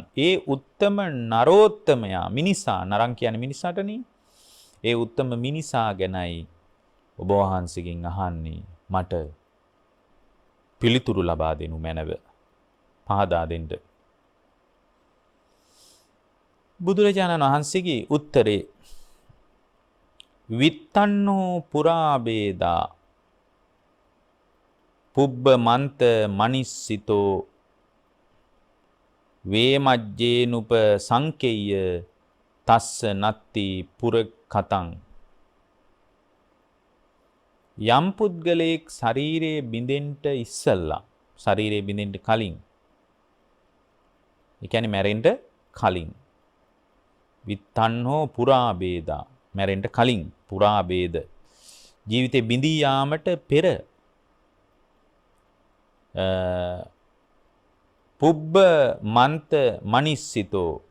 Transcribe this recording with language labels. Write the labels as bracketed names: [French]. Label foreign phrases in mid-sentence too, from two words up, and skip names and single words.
[Sinhala] ඒ උත්තම නරෝත්තමයා මිනිසා, නරං කියන්නේ මිනිසාටනේ. ඒ උත්තම මිනිසා ගැනයි ඔබ වහන්සේගෙන් අහන්නේ. මට පිළිතුරු ලබා දෙනු මැනව, පහදා දෙන්න. බුදුරජාණන් වහන්සේගේ උත්තරේ [Pali] විත්තන්නෝ පුරාබේදා පුබ්බ මන්ත මනිස්සිතෝ වේමජ්ජේනුප සංකේය තස්ස නත්ති පුරකතං. [Sinhala] යම් පුද්ගලයෙක් ශරීරයේ බිඳෙන්ට ඉස්සල්ලා, ශරීරයේ බිඳෙන්ට කලින්, ඒ කියන්නේ මැරෙන්න කලින්, [Pali] විත්තන්නෝ පුරාබේදා, [Sinhala] මැරෙන්න කලින්, පුරාබේද ජීවිතේ බිඳී යාමට පෙර [Pali] පුබ්බ මන්ත මනිස්සිතෝ.